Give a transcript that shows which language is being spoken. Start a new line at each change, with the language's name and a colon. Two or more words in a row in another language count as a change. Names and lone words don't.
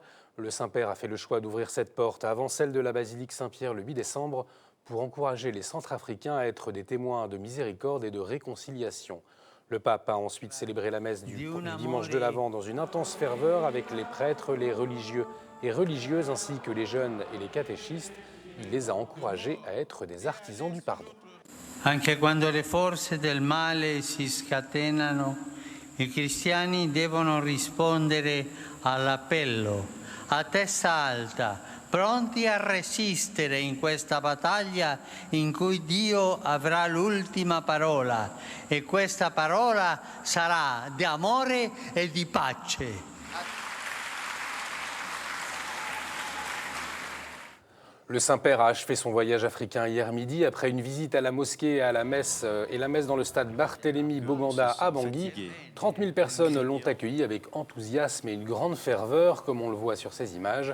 French: Le Saint-Père a fait le choix d'ouvrir cette porte avant celle de la basilique Saint-Pierre le 8 décembre pour encourager les Centrafricains à être des témoins de miséricorde et de réconciliation. Le pape a ensuite célébré la messe du dimanche de l'Avent dans une intense ferveur avec les prêtres, les religieux et religieuses ainsi que les jeunes et les catéchistes. Il les a encouragés à être des artisans du pardon.
Italian: Anche quando le forze del male si scatenano, i cristiani devono rispondere all'appello a testa alta, pronti a resistere in questa battaglia in cui Dio avrà l'ultima parola e questa parola sarà di amore e di pace.
French: Le Saint-Père a achevé son voyage africain hier midi après une visite à la mosquée et à la messe dans le stade Barthélemy Boganda à Bangui. 30 000 personnes l'ont accueilli avec enthousiasme et une grande ferveur, comme on le voit sur ces images.